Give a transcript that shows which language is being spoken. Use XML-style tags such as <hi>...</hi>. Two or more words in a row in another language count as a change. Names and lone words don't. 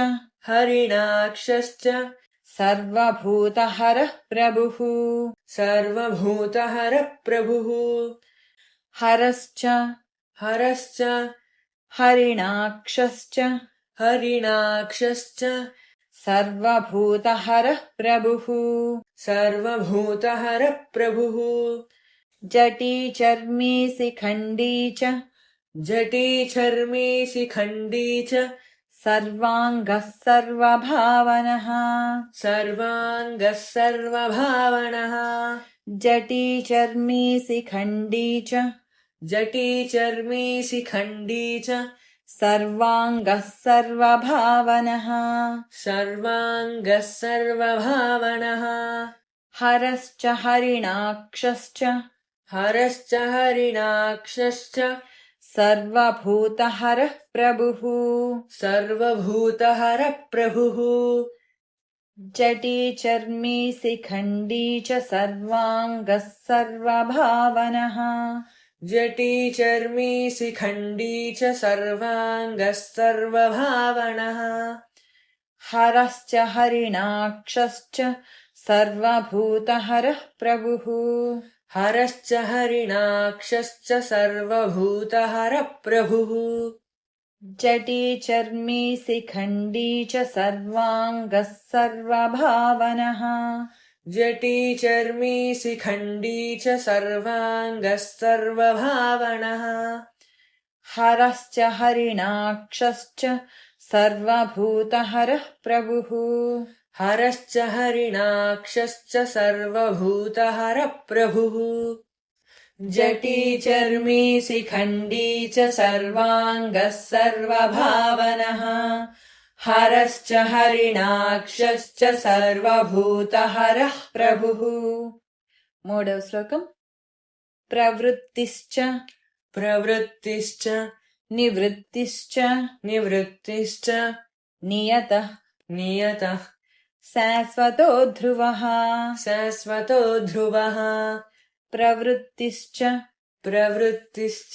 <sa>हरिणाक्षश्च సర్వభూతహరః ప్రభుః. सर्वभूतहरप्रभुः హరశ్చ हरश्च హరిణాక్షశ్చ हरिणाक्षश्च సర్వభూతహరః ప్రభుః. सर्वभूतहरप्रभुः జటీ చర్మీ శిఖండీ చ जटी चर्मी शिखण्डी च సర్వాంగః సర్వభావనః. सर्वाङ्गः सर्वभावनः జటీ చర్మీ శిఖండీ చ जटी चर्मी शिखण्डी च సర్వాంగః సర్వభావనః. सर्वाङ्गः सर्वभावनः హరశ్చ హరిణాక్షశ్చ हरश्च हरिणाक्षश्च సర్వభూతహరః ప్రభుః. सर्वभूतहरप्रभुः జటీ చర్మీ శిఖండీ చ సర్వాంగః సర్వభావనః. जटी चर्मी शिखण्डी च सर्वाङ्गः सर्वभावनः హరశ్చ హరిణాక్షశ్చ సర్వభూతహరః ప్రభుః. हरश्च हरिणाक्षश्च सर्वभूतहरप्रभुः జటీ చర్మీ శిఖండీ చ సర్వాంగః సర్వభావనః. जटी चर्मी शिखण्डी च सर्वाङ्गः सर्वभावनः హరశ్చ హరిణాక్షశ్చ సర్వభూతహరః ప్రభుః. हरश्च हरिणाक्षश्च सर्वभूतहरप्रभुः जटी चर्मी शिखण्डी च सर्वाङ्गः सर्वभावनः हरश्च हरिणाक्षश्च सर्वभूतहरः प्रभुः.</sa> <te>మూడవ శ్లోకం. ప్రవృత్తిశ్చ</te> <sa>प्रवृत्तिश्च నివృత్తిశ్చ निवृत्तिश्च నియతః नियतः శాశ్వతో ధ్రువః. शाश्वतो ध्रुवः ప్రవృత్తిశ్చ प्रवृत्तिश्च</sa>